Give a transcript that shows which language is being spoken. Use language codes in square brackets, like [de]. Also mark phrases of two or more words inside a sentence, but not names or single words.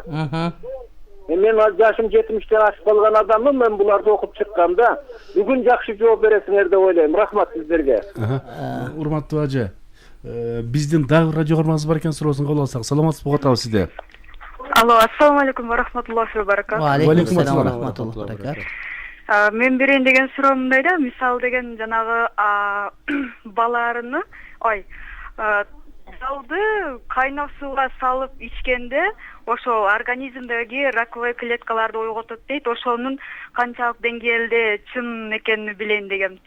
[ky] Мен жашым 70-тен ашып калган адаммын, мен буларды окуп чыкканда, бүгүн жакшы жооп бересиңер деп ойлойм. Рахмат сиздерге. Урматтуу ажа, биздин дагы радио көрмөбүз бар экен, суроосун кабыл алсак. Саламатсызбы, угуп атабыз сизди. Алло, [ar] السلام عليكم ورحمة الله وبركاته. وعليكم السلام ورحمة الله وبركاته. [ky] Мен берейин деген суроом мындай да, мисал деген жанагы баларыны, жалды кайнак сууга салып ичкенде ошол организмдеги раковый клеткаларды ойготот дейт. Ошонун канчалык деңгээлде чын экенин билейин деген.